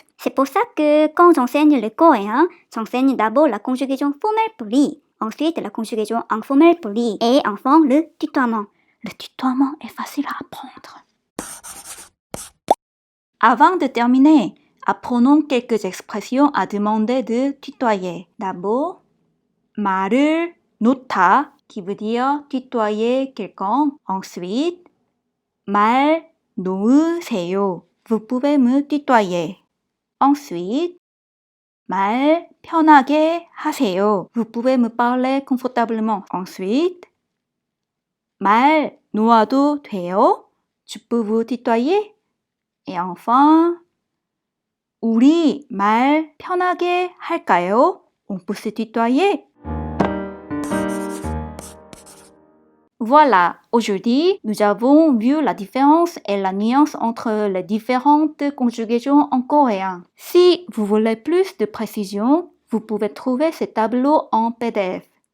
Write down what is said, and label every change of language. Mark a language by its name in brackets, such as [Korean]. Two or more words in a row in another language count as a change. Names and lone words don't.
[French] C'est pour ça que quand j'enseigne le coréen, j'enseigne d'abord la conjugaison formelle polie, ensuite la conjugaison informelle polie et enfin le tutoiement. Le tutoiement est facile à apprendre. Avant de terminer, apprenons quelques expressions à demander de tutoyer. D'abord, [Korean] 말을 놓다, [French] qui veut dire tutoyer quelqu'un. Ensuite, [Korean] 말 놓으세요. [French] Vous pouvez me tutoyer. Ensuite, [Korean] 말 편하게 하세요. [French] Vous pouvez me parler confortablement. Ensuite, [Korean] 말 놓아도 돼요? [French] Je peux vous tutoyer? Et enfin, [Korean] 우리 말 편하게 할까요? [French] On peut se tutoyer? Voilà, aujourd'hui, nous avons vu la différence et la nuance entre les différentes conjugaisons en coréen. Si vous voulez plus de précision, vous pouvez trouver ce tableau en PDF.